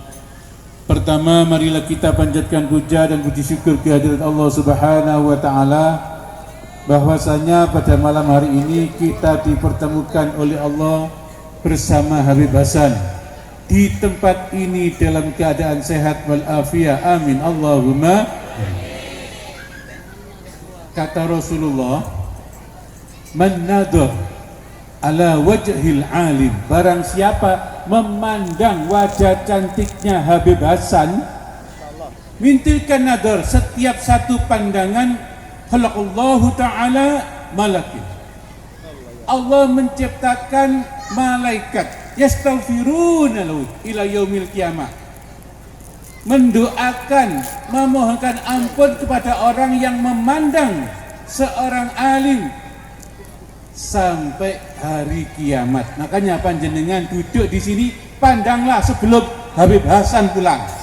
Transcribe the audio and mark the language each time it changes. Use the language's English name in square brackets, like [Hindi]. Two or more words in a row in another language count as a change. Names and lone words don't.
[Indonesian] Pertama, marilah kita panjatkan puja dan puji syukur kehadirat Allah [Arabic] Subhanahu wa taala [Indonesian] bahwasanya pada malam hari ini kita dipertemukan oleh Allah bersama Habib Hasan di tempat ini dalam keadaan sehat wal afiat. [Arabic] Amin Allahumma. [Indonesian] Kata Rasulullah, [Arabic] man nadhar ala wajhil alim, [Indonesian] barang siapa memandang wajah cantiknya Habib Hasan, mintilkan nadar, setiap satu pandangan, [Arabic] khalaqallahu ta'ala malakin, [Indonesian] Allah menciptakan malaikat [Arabic] yastaghfiruna lahu ila yaumil qiyamah, [Indonesian] mendoakan, memohonkan ampun kepada orang yang memandang seorang alim sampai hari kiamat. Makanya panjenengan duduk di sini, pandanglah sebelum Habib Hasan pulang.